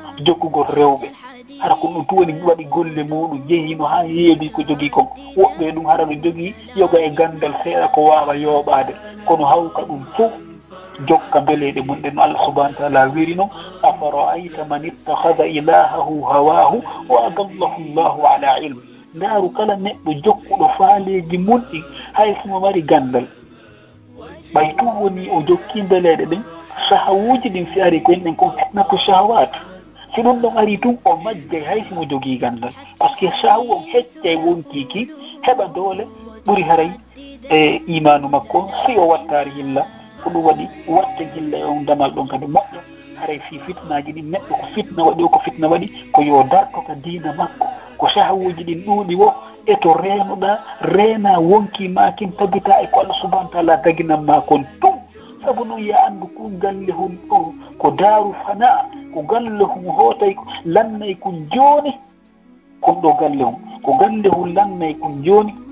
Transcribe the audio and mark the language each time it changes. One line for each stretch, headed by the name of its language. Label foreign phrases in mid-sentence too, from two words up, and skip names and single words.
Fula: jokkugol rewɓe hara ko ɗum tuwoni waɗi golle muɗum jehino ha heeɓi ko jogui kon woɓɓe ɗum hara ɓe jogui yoga e gandal seeɗa ko wawa yooɓade kono hawka ɗum fof jokka beleɗe munɗe no Allah
Arabic: سبحانه وتعالى
Fula: wiri noon
Arabic: أفرأيت من اتخذ إلهه هواه وأضله الله على علم
Fula: ndaaru kala neɗɗo jokkuɗo faaleji munɗi hay somo mari gandal ɓay tum woni o jokki beleɗe ɗen sahawuji ɗin si ari ko en ɗen kon
Arabic: فتنة الشهوات
Fula: si ɗum ɗon ari tum o majjay hay simo jogui gandal
French: par ce que
Fula: sahawu on heccay wonkiki heɓa doole ɓuuri haray e imanu makko si o wattari hilla ko ɗum waɗi watta hilla e on damal ɗon kadi moƴƴo haray fi fitnaji ɗin neɗɗo ko fitna waɗi o ko fitna waɗi ko yo darto ka diina makko ko sahawuji ɗin ɗuuɗi wo e to reenuɗa reena wonki makin tabita e ko Allah
Arabic: سبحانه وتعالى
Fula: daginan ma kon tum sabu noon ya anndu ko galle hum ɗo ko daaru fana ko galle hum hootay lannay kon jooni kon ɗo galle hum ko galle hum lannay kon jooni